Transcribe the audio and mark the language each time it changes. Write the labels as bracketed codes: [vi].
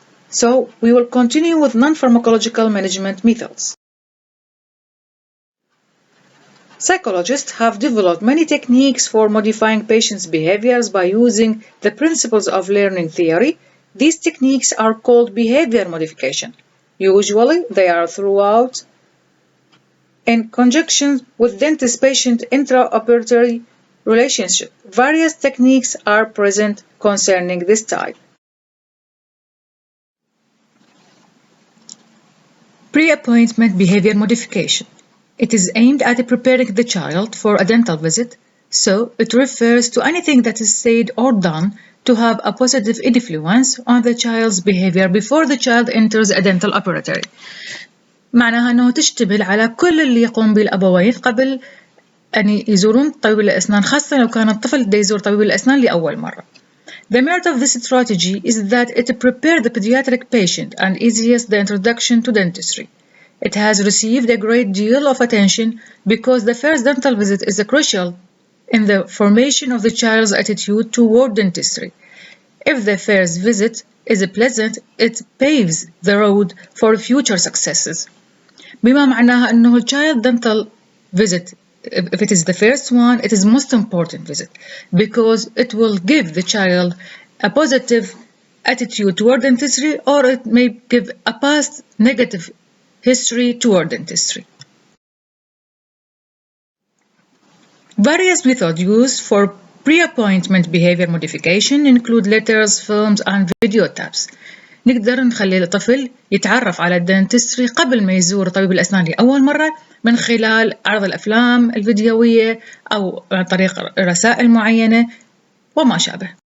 [en] So we will continue with non-pharmacological management methods. Psychologists have developed many techniques for modifying patients' behaviors by using the principles of learning theory. These techniques are called behavior modification. Usually, they are throughout in conjunction with dentist-patient intraoperative relationship. Various techniques are present concerning this type. Pre-appointment behavior modification. It is aimed at preparing the child for a dental visit, So it refers to anything that is said or done to have a positive influence on the child's behavior before the child enters a dental operatory. [ar] معناها أنه تشتمل على كل اللي يقوم به الأبوين قبل أن يزورون طبيب الأسنان، خاصة لو كان الطفل دا يزور طبيب الأسنان لأول مرة. [en] The merit of this strategy is that it prepares the pediatric patient and eases the introduction to dentistry. It has received a great deal of attention because the first dental visit is crucial in the formation of the child's attitude toward dentistry. If the first visit is pleasant, it paves the road for future successes. [ar] بما معناها أنه [en] child dental visit, if it is the first one, it is most important visit because it will give the child a positive attitude toward dentistry, or it may give a past negative history toward dentistry. Various methods used for pre-appointment behavior modification include letters, films, and video taps. [ar] نقدر نخلي الطفل يتعرف على الدنتستري قبل ما يزور طبيب الأسنان لأول مرة من خلال عرض الأفلام الفيديوية أو عن طريق رسائل معينة وما شابه.